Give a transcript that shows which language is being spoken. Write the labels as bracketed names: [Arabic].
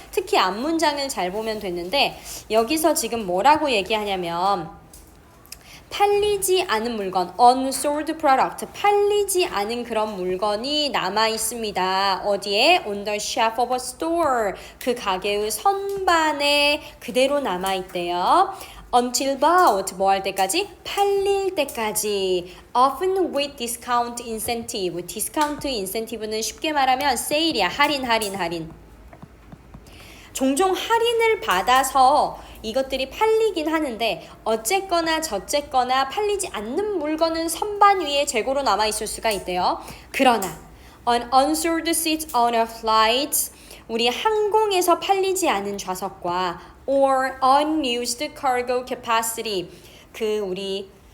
[Korean] 특히 앞문장을 잘 보면 되는데 여기서 지금 뭐라고 얘기하냐면 팔리지 않은 물건, [English] unsold product, [Korean] 팔리지 않은 그런 물건이 남아 있습니다. 어디에? [English] On the shelf of a store. [Korean] 그 가게의 선반에 그대로 남아 있대요. [English] until bought [Korean] 뭐 할 때까지? 팔릴 때까지. [English] often with discount incentive. [Korean] 디스카운트 인센티브는 쉽게 말하면 세일이야. 할인. 종종 할인을 받아서 이것들이 팔리긴 하는데 어쨌거나 저쨌거나 팔리지 않는 물건은 선반 위에 재고로 남아있을 수가 있대요. 그러나 [English] on unsold seats on a flight [Korean] 우리 항공에서 팔리지 않은 좌석과 [English] or unused cargo capacity [Korean] 그 우리